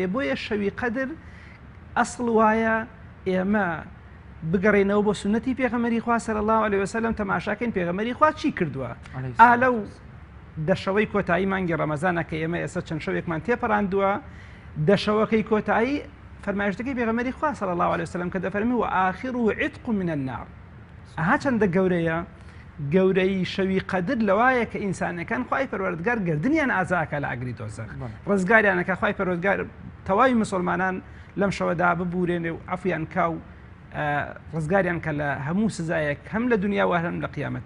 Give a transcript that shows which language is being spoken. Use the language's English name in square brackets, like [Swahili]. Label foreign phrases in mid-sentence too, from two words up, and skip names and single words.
[Central Kurdish] بۆیە شەوی قەدر ئەسڵ وایە ئێمە بگەڕێنەوە بۆ سنەتی پێغەمبەری خوا [Arabic] صلی الله علیه وسلم، [Central Kurdish] تەماشاکەین پێغەمبەری خوا چی کردووە. ئالەو دەشەوەی کۆتایی مانگی ڕەمەزانە کە ئێمە ئێستا چەند شەوێکمان تێپەڕاندووە، دەشەوەکەی کۆتایی فەرمایشتەکەی پێغەمبەری خوا [Arabic] صلی الله علیه وسلم [Central Kurdish] کە دەفەرمی [Arabic] و ئاخره عتق من النار. [Central Kurdish] ئەها چەندە گەورەیە! گەورەی شەوی قەدر لەوایە کە ئینسانەکان خوای پەروەردگار گردنیان ئازاکە لە ئاگری دۆزەخ، ڕزگاریانەکە خوای پەروەردگار تەواوی مسلمانان لەم شەوەدا ببورێنێ و عەفویان کا و ڕزگاریان کە لە هەموو سزایەک هەم لە دنیا و هەم لە قیامەتە.